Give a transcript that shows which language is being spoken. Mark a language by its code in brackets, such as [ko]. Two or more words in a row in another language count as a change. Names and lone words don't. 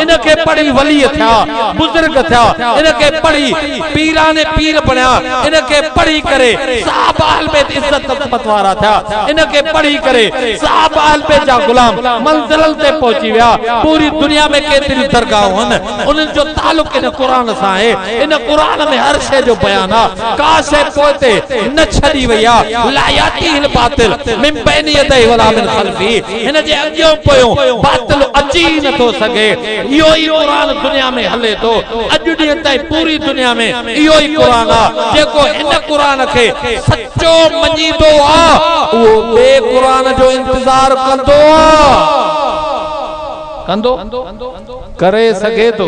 [sd] इनखे पढ़ी वली थिया, बुज़ुर्ग थिया, इनखे पढ़ी पीराने पीर बणिया, इनखे पढ़ी करे साहब अहल बैत इज्जत तक़्वत वारा थिया, इनखे पढ़ी करे साहब अहल बैत जा गुलाम मंज़िल ते पहुची विया। पूरी दुनिया में केतिरी दरगाहूं आहिनि, उन्हनि जो तालुक इन कुरान सां आहे। इन कुरान में हर शइ जो बयान आहे, का शइ पोइते न छॾी वई आहे। [ar] لا يأتيه الباطل من بين يديه ولا من خلفه, [sd] हिन जे अॻियों पोयों बातिल अची नथो सघे। इहो ई कुरान दुनिया में हले थो अॼु ॾींहं ताईं। पूरी दुनिया में इहो ई कुरान आहे जेको हिन कुरान खे सचो मञीदो आहे, उहो ॿिए कुरान जो इंतज़ार कंदो आहे, करे सघे थो।